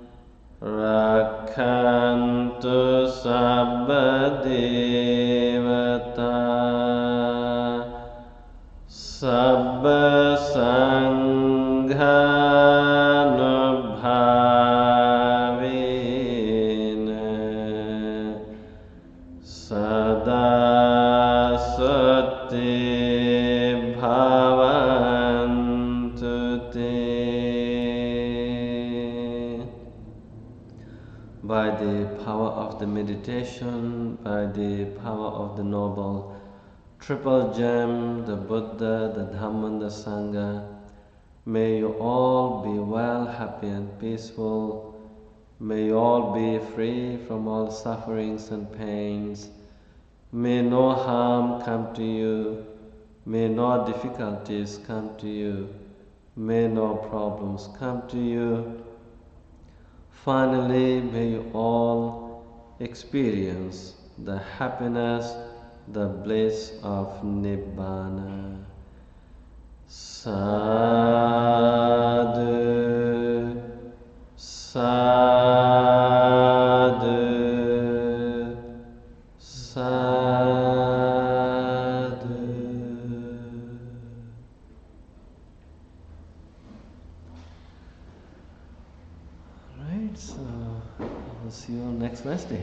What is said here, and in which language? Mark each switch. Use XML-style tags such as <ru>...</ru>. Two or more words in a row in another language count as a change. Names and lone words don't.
<pi>rakhantu sabba devata sabba sanghanubhavena sada sati bhavantu te.</pi> <en>By the power of the meditation, by the power of the noble triple gem, the Buddha, the Dhamma and the Sangha, may you all be well, happy and peaceful. May you all be free from all sufferings and pains. May no harm come to you. May no difficulties come to you. May no problems come to you. Finally, may you all experience the happiness, the bliss of Nibbana.</en> <pi>Sadhu, sadhu, sadhu.</pi> <en>Alright, so I will see you next Wednesday.</en>